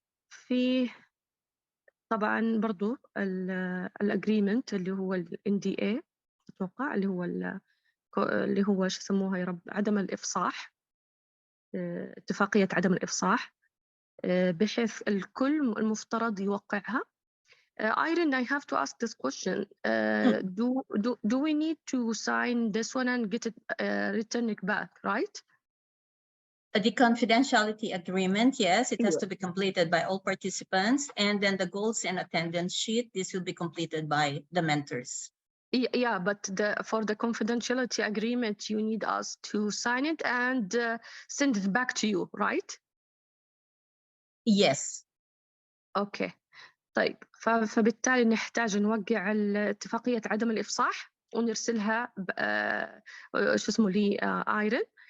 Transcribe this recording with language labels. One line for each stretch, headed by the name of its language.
Arabic: في طبعا برضو الاجريمنت اللي هو ال NDA اتوقع اللي هو شو يسموها يا رب عدم الافصاح، اتفاقية عدم الافصاح بحيث الكل المفترض يوقعها.
English: Irene, I have to ask this question. Do we need to sign this one and get it return it back, right? The confidentiality agreement, yes, it has to be completed by all participants, and then the goals and attendance sheet, this will be completed by the mentors. Yeah, but for the confidentiality agreement, you need us to sign it and send it back to you, right? Yes. Okay.
Arabic: طيب فبالتالي نحتاج نوقع اتفاقية عدم الإفصاح ونرسلها شو اسمه لي آيرين.